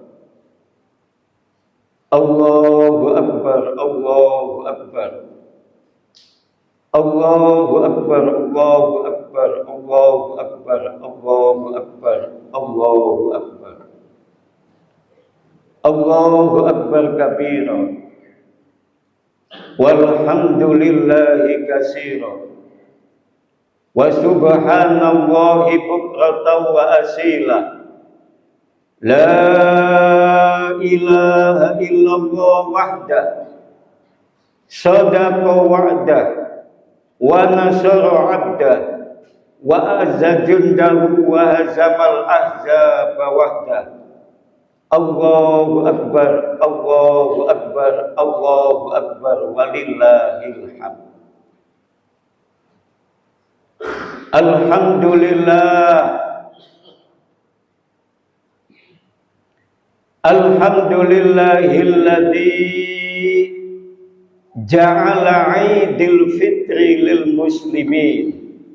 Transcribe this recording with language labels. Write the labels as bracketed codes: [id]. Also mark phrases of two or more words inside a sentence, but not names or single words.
[ar] الله أكبر. الله أكبر. الله أكبر. الله أكبر. الله أكبر. الله أكبر. الله أكبر. الله أكبر كبيرا. والحمد لله كثيرا. وسبحان الله بكرة وأصيلا. لا إله إلا الله وحده صدق وعده ونصر عبده وأعز جنده وهزم الأحزاب وحده. الله أكبر، الله أكبر، الله أكبر, ولله الحمد. الحمد لله. الحمد لله الذي جعل عيد الفطر للمسلمين.